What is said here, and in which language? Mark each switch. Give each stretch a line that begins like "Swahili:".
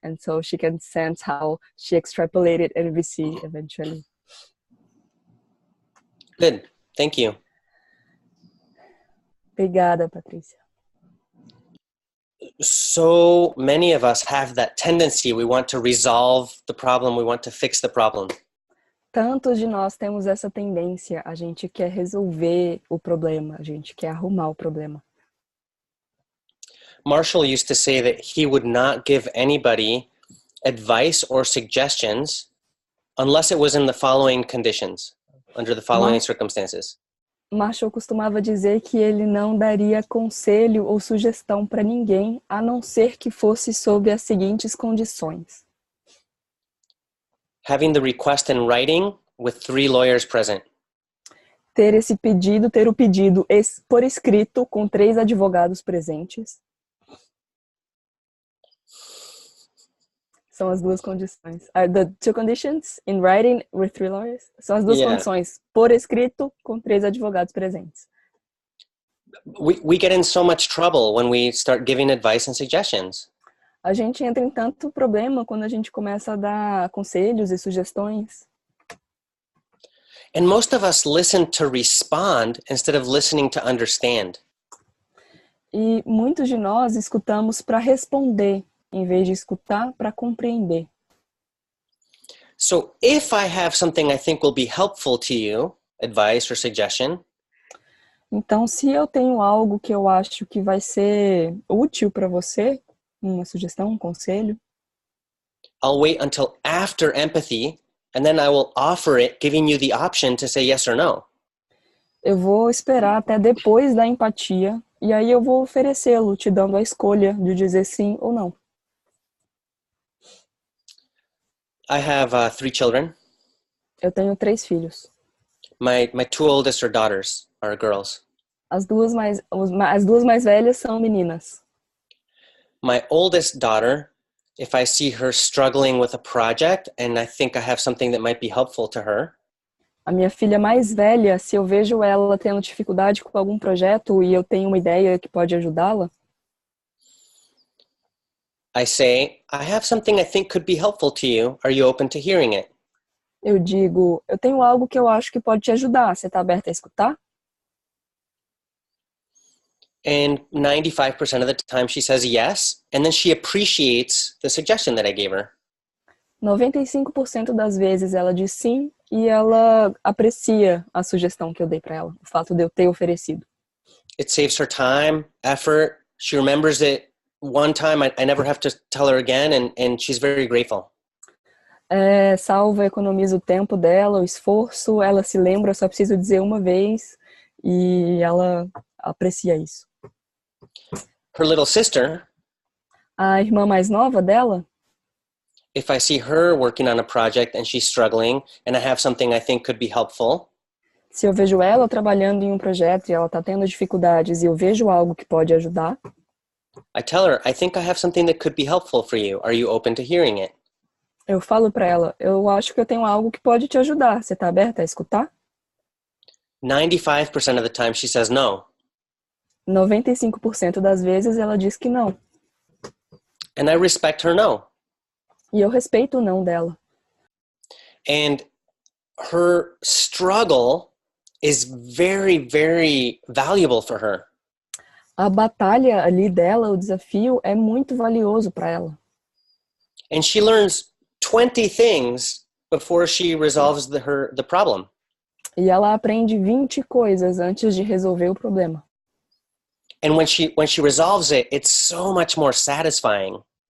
English: And so she can sense how she extrapolated NVC eventually. Good. Thank you.
Portuguese: Obrigada, Patrícia.
English: So many of us have that tendency. We want to resolve the problem. We want to fix the problem.
Portuguese: Tantos de nós temos essa tendência. A gente quer resolver o problema. A gente quer arrumar o problema.
English: Marshall used to say that he would not give anybody advice or suggestions unless it was in the following conditions, under the following circumstances.
Portuguese: Marshall costumava dizer que ele não daria conselho ou sugestão para ninguém, a não ser que fosse sob as seguintes condições.
English: Having the request in writing with 3 lawyers present.
Portuguese: Ter o pedido por escrito com 3 advogados presentes. São as duas condições.
English: The 2 conditions in writing with 3 lawyers.
Portuguese: São as duas condições. Por escrito com 3 advogados presentes.
English: We get in so much trouble when we start giving advice and suggestions.
Portuguese: A gente entra em tanto problema quando a gente começa a dar conselhos e sugestões.
English: And most of us listen to respond instead of listening to understand.
Portuguese: E muitos de nós escutamos para responder, em vez de escutar para compreender.
English: So if I have something I think will be helpful to you, advice or suggestion,
Portuguese: então, se eu tenho algo que eu acho que vai ser útil para você, uma sugestão, um conselho,
English: I'll wait until after empathy, and then I will offer it, giving you the option to say yes or no.
Portuguese: Eu vou esperar até depois da empatia, e aí eu vou oferecê-lo, te dando a escolha de dizer sim ou não.
English: I have 3 children.
Portuguese: Eu tenho 3 filhos.
English: My 2 oldest are daughters, are girls.
Portuguese: As duas mais velhas são meninas.
English: My oldest daughter, if I see her struggling with a project and I think I have something that might be helpful to her,
Portuguese: A minha filha mais velha, se eu vejo ela tendo dificuldade com algum projeto e eu tenho uma ideia que pode ajudá-la,
English: I say, I have something I think could be helpful to you. Are you open to hearing it?
Portuguese: eu digo, eu tenho algo que eu acho que pode te ajudar. Você está aberta a escutar?
English: And 95% of the time she says yes, and then she appreciates the suggestion that I gave her.
Portuguese: 95% das vezes ela diz sim e ela aprecia a sugestão que eu dei para ela, o fato de eu ter oferecido.
English: It saves her time, effort. She remembers it one time. I never have to tell her again, and she's very grateful.
Portuguese: Salva, economiza o tempo dela, o esforço, ela se lembra, eu só preciso dizer uma vez e ela aprecia isso.
English: Her little sister,
Portuguese: A irmã mais nova dela,
English: if I see her working on a project and she's struggling and I have something I think could be helpful,
Portuguese: se eu vejo ela trabalhando em um projeto e ela está tendo dificuldades e eu vejo algo que pode ajudar,
English: I tell her, I think I have something that could be helpful for you. Are you open to hearing it?
Portuguese: Eu falo pra ela, eu acho que eu tenho algo que pode te ajudar. Você tá aberta a escutar?
English: 95% of the time she says no.
Portuguese: 95% das vezes ela diz que não.
English: And I respect her no.
Portuguese: E eu respeito o não dela.
English: And her struggle is very, very valuable for her.
Portuguese: A batalha ali dela, o desafio, é muito valioso para ela.
English: And she learns 20 things before she resolves the problem.
Portuguese: E ela aprende 20 coisas antes de resolver o problema.
English: And when she resolves it, it's so much more satisfying.